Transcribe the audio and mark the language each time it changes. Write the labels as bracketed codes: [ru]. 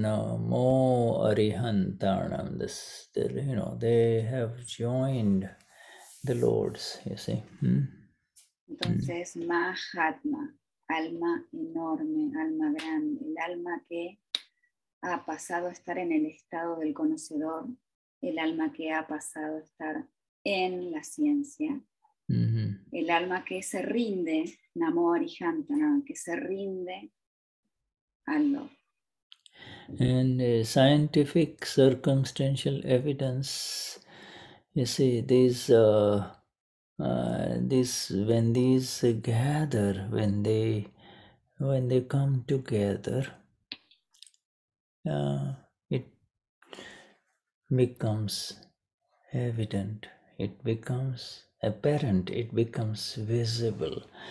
[en] Namo Arihantanam. They have joined the Lords. You see. [es] Entonces, Mahatma, alma enorme, alma grande, el alma que ha pasado a estar en el estado del conocedor, el alma que ha pasado a estar en la ciencia, el alma que se rinde, Namo Arihantana, que se rinde al Lord. [en] And scientific circumstantial evidence, you see, these when these gather, when they come together, it becomes evident, it becomes apparent, it becomes visible.